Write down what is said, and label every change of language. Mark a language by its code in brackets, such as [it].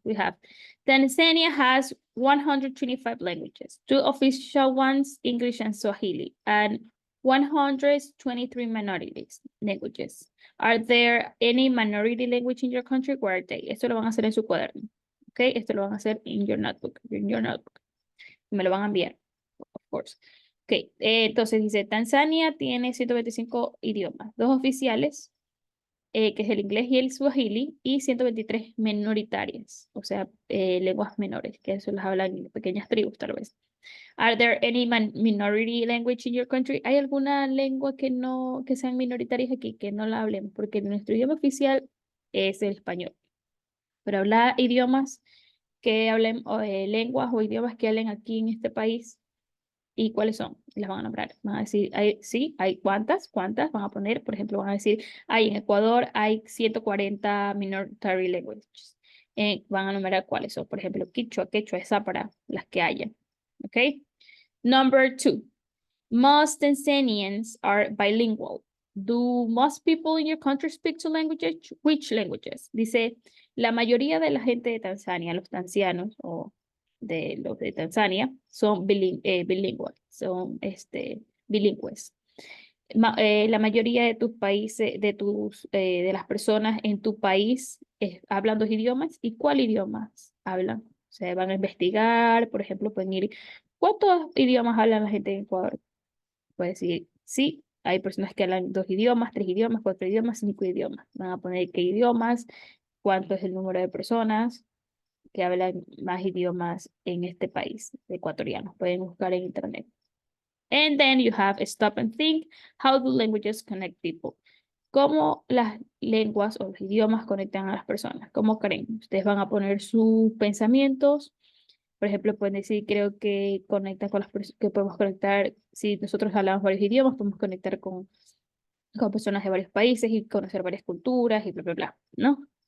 [en] We have, Tanzania has 125 languages, 2 official ones, English and Swahili, and 123 minority languages. Are there any minority language in your country? Where are they? [es] Esto lo van a hacer en su cuaderno. Okay, esto lo van a hacer [en] in your notebook. [es] Me lo van a enviar. [en] Of course. [es] Ok, entonces dice, Tanzania tiene 125 idiomas, 2 oficiales, que es el inglés y el swahili, y 123 minoritarias, o sea, lenguas menores, que eso las hablan en pequeñas tribus tal vez. [en] Are there any minority language in your country? [es] ¿Hay alguna lengua que sean minoritarias aquí, que no la hablemos? Porque nuestro idioma oficial es el español. Pero habla idiomas que hablen, lenguas o idiomas que hablen aquí en este país. ¿Y cuáles son? Las van a nombrar. Van a decir, sí, hay cuántas, van a poner, por ejemplo, van a decir, en Ecuador hay 140 [en] minority languages. [es] Van a nombrar cuáles son, por ejemplo, quichua, quechua, esa para las que hayan. [en] ¿Ok? Number 2. Most Tanzanians are bilingual. Do most people in your country speak 2 languages? Which languages? [es] Dice, la mayoría de la gente de Tanzania, los tanzianos o los de Tanzania son bilingües, son bilingües. La mayoría de tus países, de las personas en tu país hablan 2 idiomas. ¿Y cuál idiomas hablan? O sea, van a investigar, por ejemplo, pueden ir, ¿cuántos idiomas hablan la gente en Ecuador? Puede decir, sí, hay personas que hablan 2 idiomas, 3 idiomas, 4 idiomas, 5 idiomas. Van a poner qué idiomas, cuánto es el número de personas que hablan más idiomas en este país ecuatoriano. Pueden buscar en internet. [en] And then you have stop and think. How do languages connect people? [es] ¿Cómo las lenguas o los idiomas conectan a las personas? ¿Cómo creen? Ustedes van a poner sus pensamientos. Por ejemplo, pueden decir, creo que conecta con las personas, que podemos conectar, si nosotros hablamos varios idiomas, podemos conectar con personas de varios países y conocer varias culturas y bla, bla, bla, ¿no?